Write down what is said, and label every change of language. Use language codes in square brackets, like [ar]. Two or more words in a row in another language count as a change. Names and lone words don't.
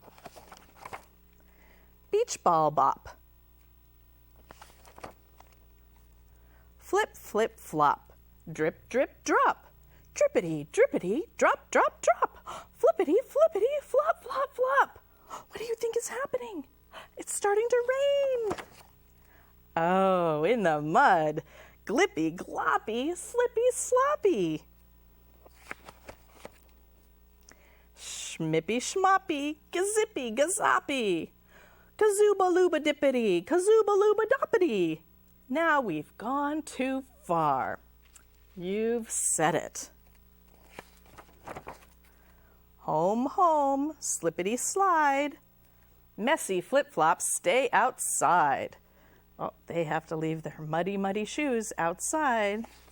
[en] Beach ball bop. Flip, flip, flop. Drip, drip, drop. Drippity, drippity, drop, drop, drop. Flippity, flippity, flop, flop, flop. What do you think is happening? It's starting to rain. Oh, in the mud. Glippy, gloppy, slippy, sloppy. Schmippy, schmoppy, gazippy, gazoppy. Kazooba, looba, dippity, kazooba, looba, doppity. Now we've gone too far. You've said it. Home, home, slippity slide. Messy flip-flops stay outside. Oh, they have to leave their muddy, muddy shoes outside.